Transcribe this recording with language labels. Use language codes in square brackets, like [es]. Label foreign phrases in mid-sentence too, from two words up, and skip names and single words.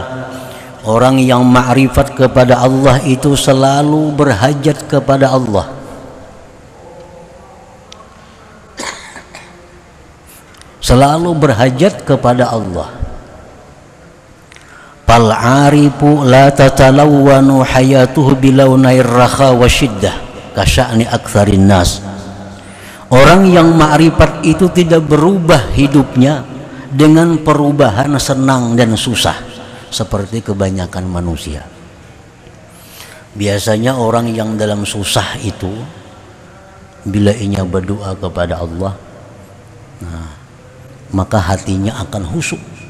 [id] Orang yang ma'rifat kepada Allah itu selalu berhajat kepada Allah. Selalu berhajat kepada Allah. [ar] فالعارف لا تتلون حياته بلون الراحة والشدة كشأن أكثر الناس. [id] Orang yang ma'rifat itu tidak berubah hidupnya dengan perubahan senang dan susah seperti kebanyakan manusia. Biasanya orang yang dalam susah itu bila ia berdoa kepada Allah, nah, maka hatinya akan khusyuk.